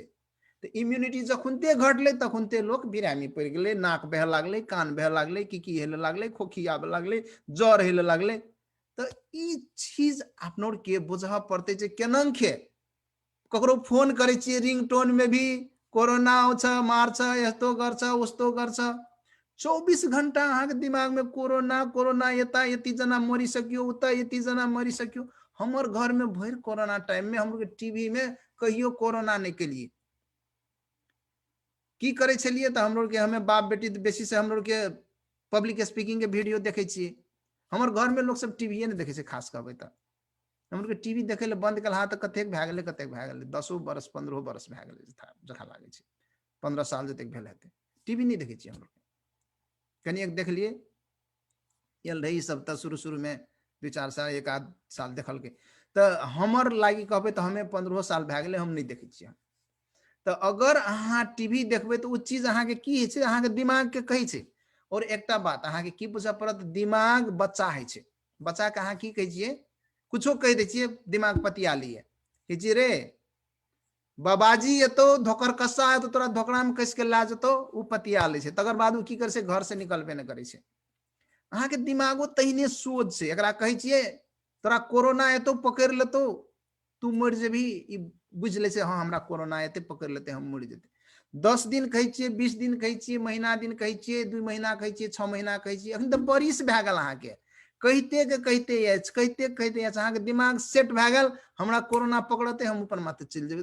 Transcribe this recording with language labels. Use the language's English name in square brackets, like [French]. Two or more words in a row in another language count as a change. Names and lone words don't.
[Maithili] तो इम्यूनिटी जखुनते घटले तखुनते लोग बिरामी पड़ गए, नाक बह लागले, कान बह लागले, की हेले लागले, खोखी आबे लागले, ज्वर हेले लागले। तो ई चीज अपनोर के बुझा पड़ते जे केनंखे ककरो फोन करे छिए रिंगटोन में भी कोरोना आउछ, [Nepali] मार्छ, यस्तो गर्छ, उस्तो गर्छ। [Maithili] 24 घंटा अहाँ के दिमाग में कोरोना कोरोना, [Nepali] यता यति जना मरी सकियो, उता यति जना मरी सकियो। [Maithili] हमर घर में भर कोरोना टाइम में हम लोग टीवी में कहियो कोरोना नहीं के लिए की करे छलिए, तो हम लोग के, हमें बाप बेटी बेसी से हम लोग के [English] public speaking [Maithili] के वीडियो देखे छिए। हमर घर में लोग सब टीवी नहीं देखे छे, खास कहबे तो हम लोग के टीवी देखे ले बंद कल, हाँ तो कतेक भए गेले, कतेक भए गेले, 10 बरस 15 बरस भए गेले जखा लागे छे, 15 साल जतेक भेल हेते टीवी नहीं देखे छिए हम लोग। कनी एक देख लिए यल रही सब, तो शुरू में 2-4 साल 1 साल देखल के, तो हमर लागी कहबे तो हमें 15 साल भए गेले, हम नहीं देखे छिए। तो अगर अहाँ टीवी देखबे तो वो चीज अहाँ के की है, अहाँ के दिमाग के कही छे। और एकटा बात अहाँ के की बुझा पड़त, दिमाग बच्चा है छे, बच्चा के अहाँ की कहे छिए, कुछो कह दे छिए, दिमाग पतिया लिए कि रे बाबाजी ये तो धोकर कस्सा है, तो तोरा धोकड़ा में कस के ला जतो, उ पतिया ले छे, तकर बाद उ की करे छे, घर से निकलबे न करे छे। अहाँ के दिमागो तहिने सोच छे। एकरा कहे छिए तोरा कोरोना एतो पकड़ लेतो, तू मर जेबी, ई बुझ ले छे, हाँ हमरा कोरोना एते पकड़ लेते, हम मर जेते। 10 दिन कहे छिए, 20 दिन कहे छिए, महीना दिन कहे छिए, 2 महीना कहे छिए, 6 महीना कहे छिए, अखन तो बरिस भए गेल अहाँ के कहते के कहते अहाँ के दिमाग सेट भए गेल, हमरा कोरोना पकड़ते, हम ऊपर माथे चल जेबे।